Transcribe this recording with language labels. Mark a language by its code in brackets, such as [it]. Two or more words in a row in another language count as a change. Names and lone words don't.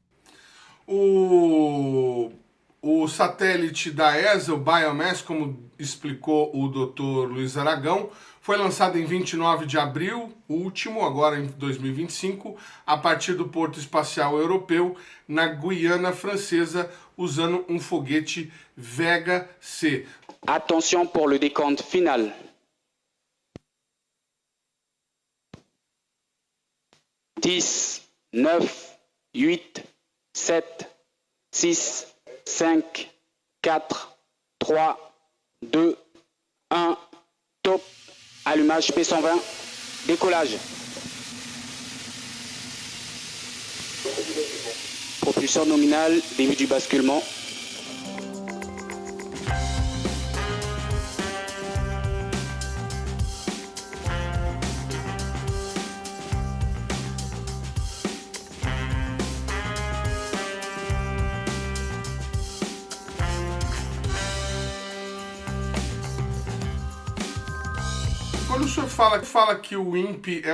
[pt] O, o satélite da ESA, o Biomass, como explicou o Dr. Luiz Aragão, foi lançado em 29 de abril, o último, agora em 2025, a partir do Porto Espacial Europeu, na Guiana Francesa, usando um foguete Vega C. [fr] Attention pour le décompte final. 10, 9, 8, 7, 6, 5, 4, 3, 2, 1, top. Allumage P120, décollage. Propulseur nominal, début du basculement. [pt] Quando o senhor fala que o INPE é